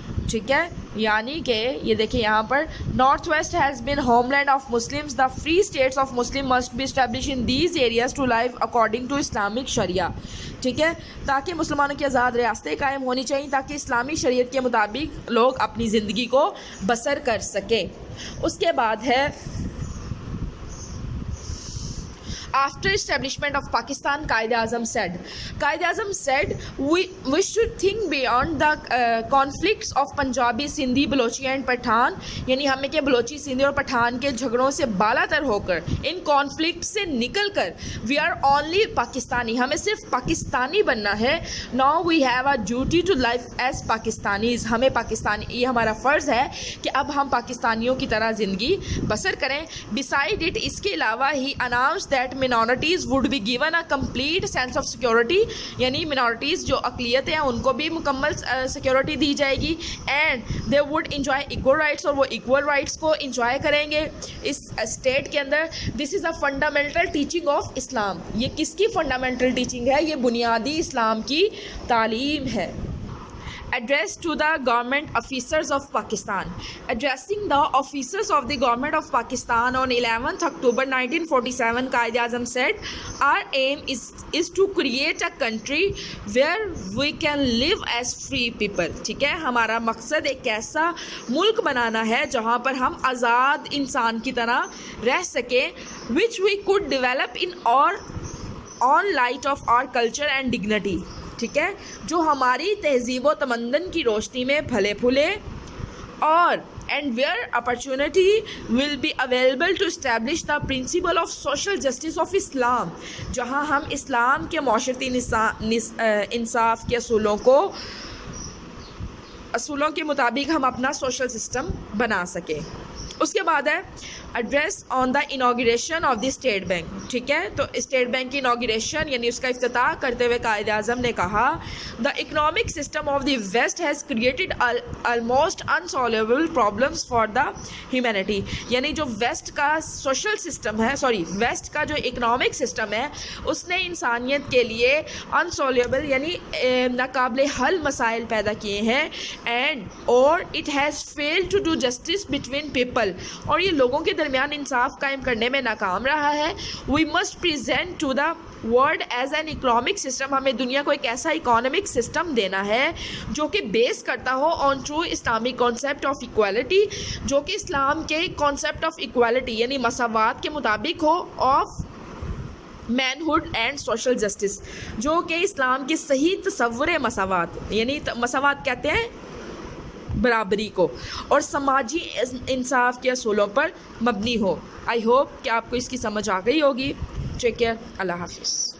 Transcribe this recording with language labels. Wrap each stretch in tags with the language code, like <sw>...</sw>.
<ur>ٹھیک ہے, یعنی کہ یہ دیکھیں یہاں پر</ur> <en>North west has been home land of Muslims, the free status of Muslim must be establish in these areas to life according to Islamic Shariah.</en> <ur>ٹھیک ہے, تاکہ مسلمانوں کی آزاد ریاستیں قائم ہونی چاہیے تاکہ اسلامی شریعت کے مطابق لوگ اپنی زندگی کو بسر کر سکیں. اس کے بعد ہے</ur> <en>After establishment of Pakistan, Quaid-e-Azam said, we should think beyond the conflicts of Punjabi, Sindhi, Balochi and Pathan.</en> <ur>یعنی ہمیں کہ بلوچی, سندھی اور پٹھان کے جھگڑوں سے بالا تر ہو کر, ان کانفلکٹ سے نکل کر,</ur> <en>we are only</en> <ur>پاکستانی, ہمیں صرف پاکستانی بننا ہے.</ur> <en>Now we have a duty to live as Pakistanis.</en> <ur>ہمیں پاکستانی, یہ ہمارا فرض ہے کہ اب ہم پاکستانیوں کی طرح زندگی بسر کریں.</ur> <en>Beside it,</en> <ur>اس کے علاوہ</ur> <en>he announced that minorities would be given a complete sense of security.</en> <ur>یعنی minorities جو اقلیت ہیں ان کو بھی مکمل سیکورٹی دی جائے گی.</ur> <en>And they would enjoy equal rights,</en> <ur>اور وہ equal rights کو enjoy کریں گے اس اسٹیٹ کے اندر.</ur> <en>This is a fundamental teaching of Islam.</en> <ur>یہ کس کی فنڈامنٹل ٹیچنگ ہے؟ یہ بنیادی اسلام کی تعلیم ہے.</ur> <en>Address to the government officers of Pakistan. Addressing the officers of the government of Pakistan on 11th October 1947, Quaid-e-Azam said, our aim is to create a country where we can live as free people.</en> <ur>ٹھیک ہے, ہمارا مقصد ایک ایسا ملک بنانا ہے جہاں پر ہم آزاد انسان کی طرح رہ سکیں,</ur> <en>which we could develop in our own light of our culture and dignity.</en> <ur>ٹھیک ہے, جو ہماری تہذیب و تمدن کی روشنی میں پھلے پھولے, اور</ur> <en>and where opportunity will be available to establish the principle of social justice of Islam.</en> <ur>جہاں ہم اسلام کے معاشرتی انصاف کے اصولوں کے مطابق ہم اپنا سوشل سسٹم بنا سکیں. اس کے بعد ہے</ur> <en>Address on the inauguration of the State Bank.</en> <ur>ٹھیک ہے, تو اسٹیٹ بینک کی انوگریشن یعنی اس کا افتتاح کرتے ہوئے قائد اعظم نے کہا,</ur> <en>The economic system of the west has created almost insoluble problems for the humanity.</en> <ur>یعنی جو ویسٹ کا سوشل سسٹم ہے, ویسٹ کا جو اکنامک سسٹم ہے, اس نے انسانیت کے لیے انسالویبل یعنی ناقابل حل مسائل پیدا کیے ہیں.</ur> <en>and</en> <ur>اور</ur> <en>it has failed to do justice between people,</en> <ur>اور یہ لوگوں کے درمیان انصاف قائم کرنے میں ناکام رہا ہے.</ur> <en>We must present to the world as an economic system.</en> <ur>ہمیں دنیا کو ایک ایسا اکانومک سسٹم دینا ہے جو کہ بیس کرتا ہو آن true Islamic concept of equality, جو کہ اسلام کے کانسیپٹ آف ایکوالٹی یعنی مساوات کے مطابق ہو, آف مینہڈ اینڈ سوشل جسٹس, جو کہ اسلام کے صحیح تصور مساوات, یعنی مساوات کہتے ہیں برابری کو, اور سماجی انصاف کے اصولوں پر مبنی ہو.</ur> <en>I hope</en> <ur>کہ آپ کو اس کی سمجھ آ گئی ہوگی.</ur> <en>take care,</en> <ur>اللہ حافظ.</ur>